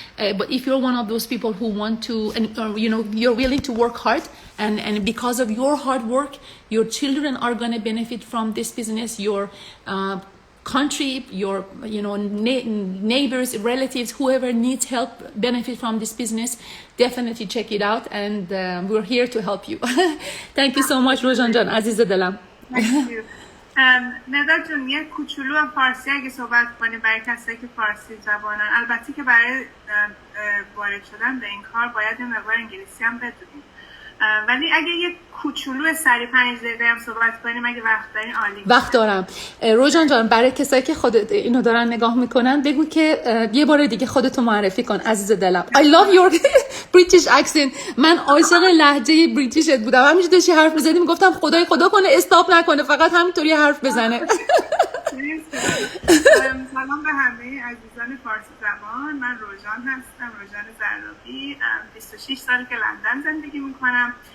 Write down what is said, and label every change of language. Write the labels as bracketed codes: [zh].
[en] But if you're one of those people who want to, and you know, you're willing to work hard, and because of your hard work, your children are going to benefit from this business, your country, your, you know, neighbors, relatives, whoever needs help benefit from this business, definitely check it out, and we're here to help you. Thank you so much, Rojan Jan, [fa] عزیز دلم. [en] Thank you. [fa] ندا جون، یه کوچولو فارسی اگه صحبت کنی برای کسایی که فارسی زبانن، البته که برای وارد شدن به این کار باید یه مقدار انگلیسی هم بدونیم، ولی اگه یه کوچولو سری 5 دقیقه هم صحبت کنیم اگه وقت دارین عالی. وقت دارم. روژان جان، برای کسایی که خودت اینو دارن نگاه میکنن بگو که یه بار دیگه خودتو معرفی کن عزیز دلم. [en] I love your British accent. [fa] من عاشق لهجه بریتیشت بودم. همیشه داشتی حرف می‌زدی میگفتم خدا کنه استاپ نکنه، فقط همینطوری حرف بزنه. سلام به همه عزیزان فارسی زبان. من روژان هستم، روژان زرابی. 26 سال که لندن زندگی میکنم.